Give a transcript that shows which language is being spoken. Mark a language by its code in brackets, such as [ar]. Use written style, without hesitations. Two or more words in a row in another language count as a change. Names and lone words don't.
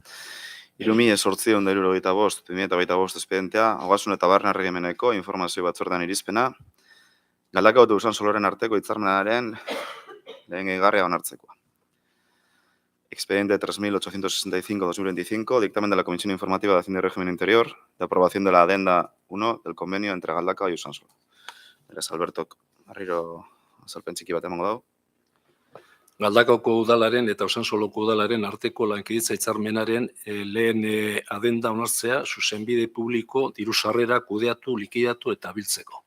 [eu] 3.875, 2025 espedientea, Ogasun eta Barne Erregimeneko informazio batzordean irizpena, Galdakao eta Usansoloren arteko hitzarmenaren lehen gehigarria onartzekoa. [es] Expediente 3.865-2025, dictamen de la Comisión Informativa de Hacienda y Régimen Interior, de aprobación de la adenda 1 del convenio entre Galdakao y Usansolo. [eu] Beraz, Albertok, berriro azalpen txiki bat emango dago. Galdakaoko udalaren eta Usansoloko udalaren arteko lankidetza hitzarmenaren lehen adenda onartzea zuzenbide publiko diru sarrera kudeatu, likidatu eta biltzeko.